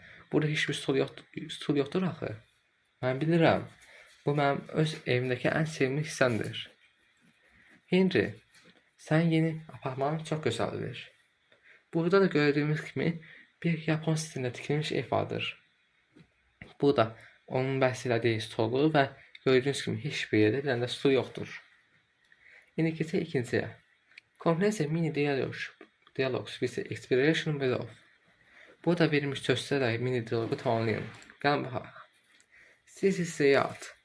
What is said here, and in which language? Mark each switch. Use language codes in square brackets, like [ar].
[az] Burada heç bir stul yoxdur axı. Mən bilirəm. Bu mənim öz evimdəki ən sevimli hissəmdir. Henry, sənin yeni apartmanın çox gözəldir. Burada da gördüyümüz kimi bir Yapon stilində tikilmiş ev vardır. Bu da onun bəhs elədiyi stolu və gördüyünüz kimi heç bir yerdə bir dənə də stul yoxdur. İndi keçək ikinciyə. [en] Complete mini dialogs with the expiration below. [az] Burada verilmiş sözlərlə mini dialogu tamamlayın. Gəlin baxaq. [en] This is the yard.